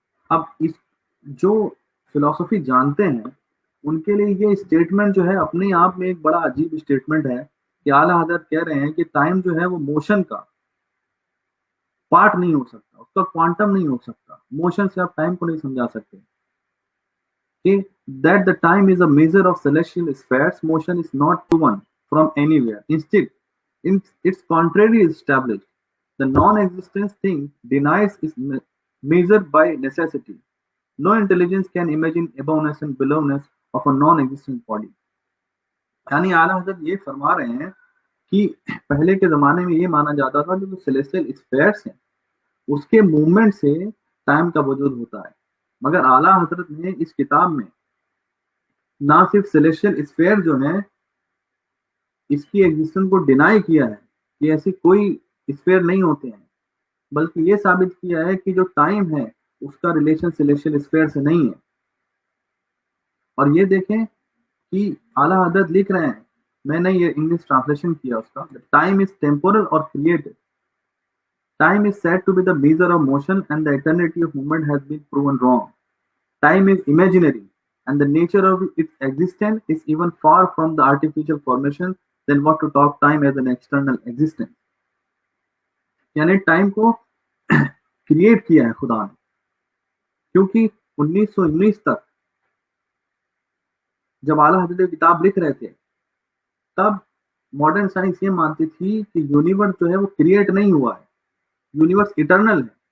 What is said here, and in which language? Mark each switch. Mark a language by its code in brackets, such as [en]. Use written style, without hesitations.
[hi] अब इस जो फिलॉसफी जानते हैं उनके लिए ये स्टेटमेंट जो है अपने आप में एक बड़ा अजीब स्टेटमेंट है कि आला हजरत कह रहे हैं कि टाइम जो है वो मोशन का पार्ट नहीं हो सकता, उसका क्वांटम नहीं हो सकता। मोशन से आप टाइम को नहीं समझा सकते। [en] कि that the time is a measure of celestial spheres, motion is not proven from anywhere. Instead, its contrary is established. The non-existence thing denies is measured by necessity. No intelligence can imagine abovenness and belowness of a non-existent body. [hi] यानी आला हजरत ये फरमा रहे हैं कि पहले के जमाने में ये माना जाता था कि जो सेलेस्टियल स्फेयर्स हैं उसके मूवमेंट से टाइम का वजूद होता है। मगर आला हजरत ने इस किताब में ना सिर्फ सेलेस्टियल स्फेयर जो है इसकी एग्जिस्टेंस को डिनाई किया है कि ऐसी कोई स्फेयर नहीं होते हैं, बल्कि ये साबित किया है कि जो टाइम है उसका रिलेशन सेलेस्टियल स्फेयर से नहीं है। और ये देखें कि आला हजरत लिख रहे हैं, मैंने ये इंग्लिश ट्रांसलेशन किया उसका, [en] time is temporal [hi] और creative. [en] Time is said to be the measure of motion, and the eternity of movement has been proven wrong. Time is imaginary, and the nature of its existence is even far from the artificial formation than what to talk time as an external existence. [hi] यानी time को create किया है खुदा ने, क्योंकि 1919 तक जब आला हजरत किताब लिख रहे थे तब मॉडर्न साइंस ये मानती थी कि यूनिवर्स जो है वो क्रिएट नहीं हुआ है, यूनिवर्स इटर्नल है।